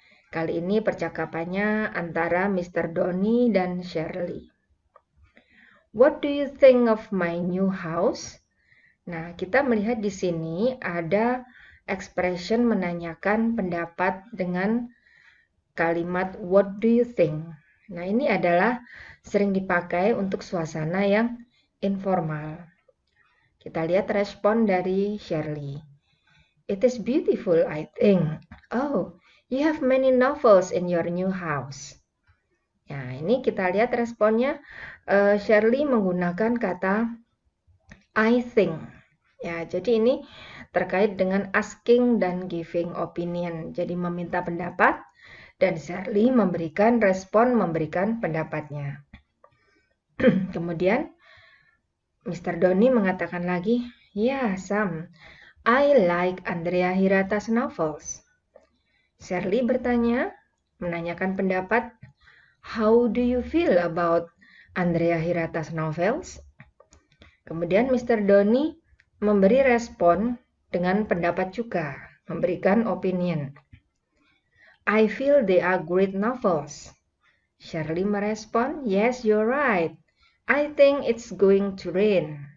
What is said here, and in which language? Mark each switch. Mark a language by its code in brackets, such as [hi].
[id] Kali ini percakapannya antara Mr. Donny dan Shirley. [en] What do you think of my new house? [id] Nah, kita melihat di sini ada expression menanyakan pendapat dengan kalimat [en] what do you think. [id] Nah, ini adalah sering dipakai untuk suasana yang informal. Kita lihat respon dari Shirley. [en] It is beautiful, I think. Oh, you have many novels in your new house. [id] Nah, ini kita lihat responnya. Shirley menggunakan kata I think. Ya, jadi ini terkait dengan asking dan giving opinion. Jadi meminta pendapat dan Shirley memberikan respon, memberikan pendapatnya. Kemudian Mr. Donny mengatakan lagi, yeah, Sam, [en] I like Andrea Hirata's novels. [id] Shirley bertanya, menanyakan pendapat, [en] how do you feel about Andrea Hirata's novels? [id] Kemudian Mr. Doni memberi respon dengan pendapat juga, memberikan opinion. [en] I feel they are great novels. [id] Shirley merespon, [en] yes, you're right. I think it's going to rain.